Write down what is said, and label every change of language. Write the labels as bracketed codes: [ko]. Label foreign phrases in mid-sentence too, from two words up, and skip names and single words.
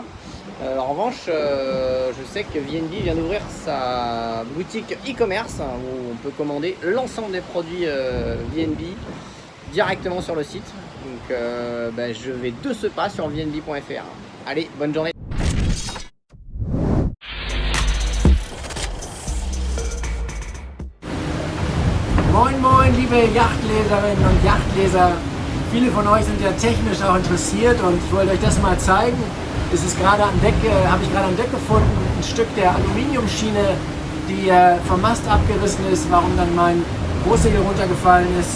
[fr] En revanche, je sais que VNB vient d'ouvrir sa boutique e-commerce où on peut commander l'ensemble des produits VNB directement sur le site. Donc je vais de ce pas sur vnb.fr. Allez, bonne journée. [de] Moin Moin, liebe Yachtleserinnen und Yachtleser. Viele von euch sind ja technisch auch interessiert und ich wollte euch das mal zeigen. Es ist gerade am Deck, habe ich gerade am Deck gefunden, ein Stück der Aluminiumschiene, die vom Mast abgerissen ist, warum dann mein Großsegel runtergefallen ist.